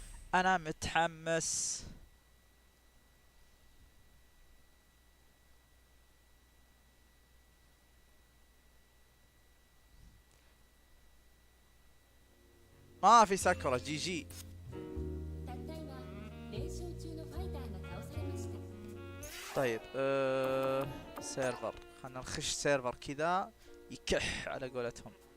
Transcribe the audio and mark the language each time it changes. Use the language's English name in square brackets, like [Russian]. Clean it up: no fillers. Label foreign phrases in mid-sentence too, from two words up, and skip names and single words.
[Arabic] انا متحمس. ما في ساكورا. جي جي. [Japanese] たった今連勝中のファイターが倒されました [Arabic] طيب سيرفر، خلنا نخش سيرفر كذا يكح على قولتهم.